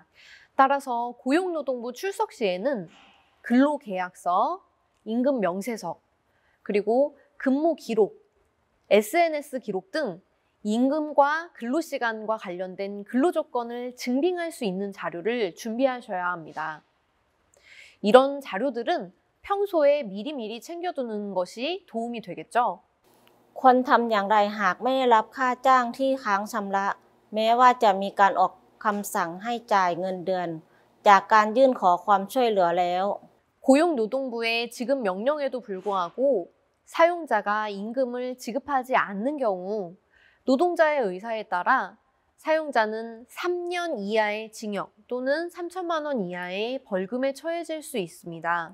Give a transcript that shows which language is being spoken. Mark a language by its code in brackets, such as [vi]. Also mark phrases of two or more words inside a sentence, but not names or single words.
[ko] 따라서 고용노동부 출석 시에는 근로계약서, 임금 명세서, 그리고 근무 기록, SNS 기록 등 임금과 근로시간과 관련된 근로조건을 증빙할 수 있는 자료를 준비하셔야 합니다. 이런 자료들은 평소에 미리미리 챙겨두는 것이 도움이 되겠죠. [th] ควรทำอย่างไรหากไม่ได้รับค่าจ้างที่ค้างชำระแม้ว่าจะมีการออกคำสั่งให้จ่ายเงินเดือนจากการยื่นขอความช่วยเหลือแล้ว [ko] 고용노동부의 지급 명령에도 불구하고 사용자가 임금을 지급하지 않는 경우 노동자의 의사에 따라 사용자는 3년 이하의 징역 또는 3천만 원 이하의 벌금에 처해질 수 있습니다.